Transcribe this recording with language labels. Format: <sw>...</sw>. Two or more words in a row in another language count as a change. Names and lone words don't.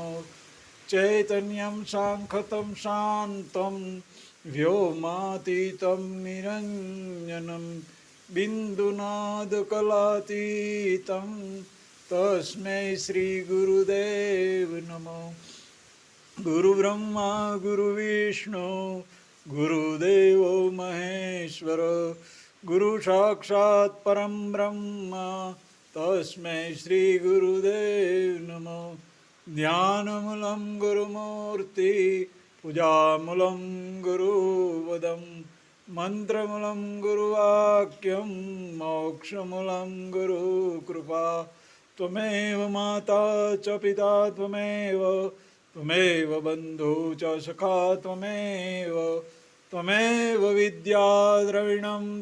<sa>चैतन्यम सांखतम शांतम व्योमातीतम निरंजनम बिंदुनादकलातीतम तस्मै श्री गुरुदेव नमो. गुरु ब्रह्मा गुरु विष्णु गुरुदेवो महेश्वर गुरु साक्षात परम ब्रह्म तस्मै श्री गुरुदेव नमो. ध्यानमूलं गुरुमूर्ति पूजामूलं गुरुवदं मन्त्रमूलं गुरुवाक्यं मोक्षमूलं गुरुकृपा त्वमेव माता च पिता त्वमेव बन्धु च सखा त्वमेव विद्या द्रविणं</sa>